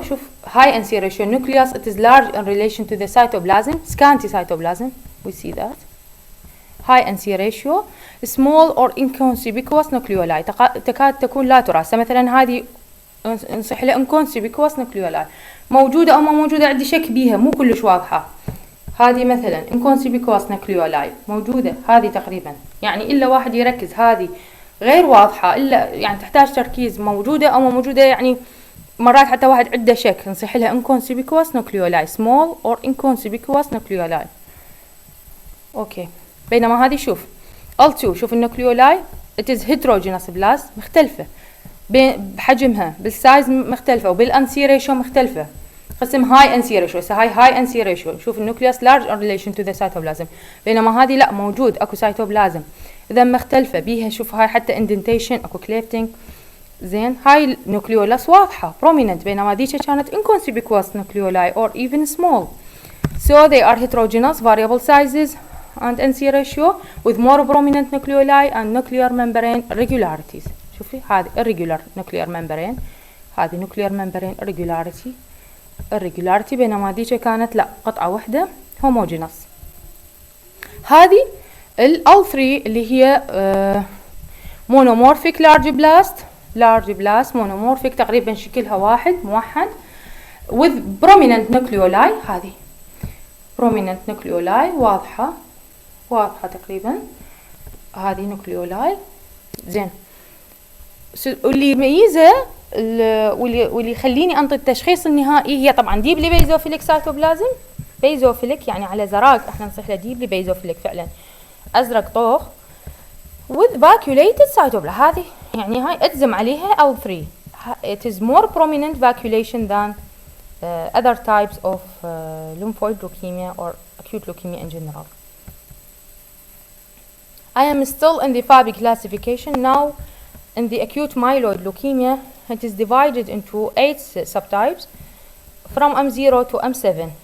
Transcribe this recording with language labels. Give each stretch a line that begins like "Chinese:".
English: شوف high NC ratio nucleus, it is large in relation to the cytoplasm, scanty cytoplasm, we see that. High NC ratio. Small or inconspicuous nucleoli,
Arabic: تكاد تكون لا ترى. مثلا هذه نصح لها inconspicuous nucleoli، موجودة أو ما موجودة عندي شك بيها، مو كلش واضحة. هذه مثلا inconspicuous nucleoli موجودة، هذه تقريبا يعني إلا واحد يركز، هذه غير واضحة، إلا يعني تحتاج تركيز، موجودة أو ما موجودة، يعني مرات حتى واحد عنده شك نصيح لها inconspicuous nucleoli، small or inconspicuous nucleoli. أوكي، بينما هذه شوف L2، شوف النوكليولاي
English: it is heterogeneous blast،
Arabic: مختلفة بحجمها، بالسايز مختلفة، وبالانسي ريشيو مختلفة. قسم هاي انسي ريشيو، هاي انسي ريشيو. شوف النوكليوس
English: large in relation to the cytoplasm،
Arabic: بينما هذه لا، موجود اكو cytoplasm، اذا مختلفة بيها. شوف هاي حتى indentation، اكو clefting. زين، هاي النوكليولاس واضحة prominent، بينما ذيك كانت
English: inconspicuous nucleoli or even small. So they are heterogeneous, variable sizes and NC ratio with more prominent nucleoli and nuclear membrane irregularities.
Arabic: شوفي هذه irregular nuclear membrane، هذه nuclear membrane irregularity، بينما ذيك كانت لا، قطعة واحدة homogeneous. هذه ال L3 اللي هي monomorphic large blast monomorphic، تقريبا شكلها واحد موحد
English: with prominent nucleoli.
Arabic: هذه prominent nucleoli واضحة تقريبا، هذه nucleoli. زين، واللي يميزه واللي يخليني انطي التشخيص النهائي هي طبعا ديبلي بيزوفيليك سايتوبلازم، بيزوفيليك يعني على زراق، احنا نصيح له ديبلي بيزوفيليك فعلا، ازرق طوخ
English: with vacuolated cytoplasm.
Arabic: هذه يعني هاي اجزم عليها L3.
English: it is more prominent vacuolation than other types of lymphoid leukemia or acute leukemia in general. I am still in the Fab classification now. In the acute myeloid leukemia, it is divided into 8 subtypes from M0 to M7.